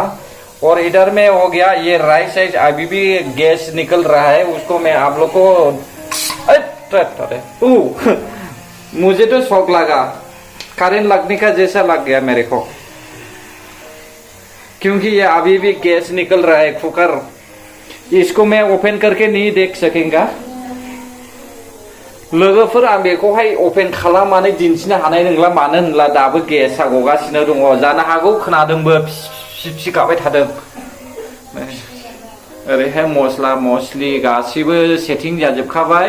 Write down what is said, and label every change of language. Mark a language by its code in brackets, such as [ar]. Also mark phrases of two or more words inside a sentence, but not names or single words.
[hi] और इधर में हो गया ये राइट साइड, अभी भी गैस निकल रहा है, उसको मैं आप लोग को मुझे तो शौक लगा, करंट लगने का जैसा लग गया मेरे को, क्योंकि ये अभी भी गैस निकल रहा है कुकर। इसको मैं ओपन करके नहीं देख सकेंगा। [brx] लोगोफोर आं बेखौहाय ओपन खालामनानै दिन्थिनो हानाय नंला, मानो होनब्ला दाबो गेसआ गगासिनो दङ। जानो हागौ खोनादोंबो फिसि गाबाय थादों। ओरैहाय मस्ला मस्लि गासिबो सेटिं जाजोबखाबाय।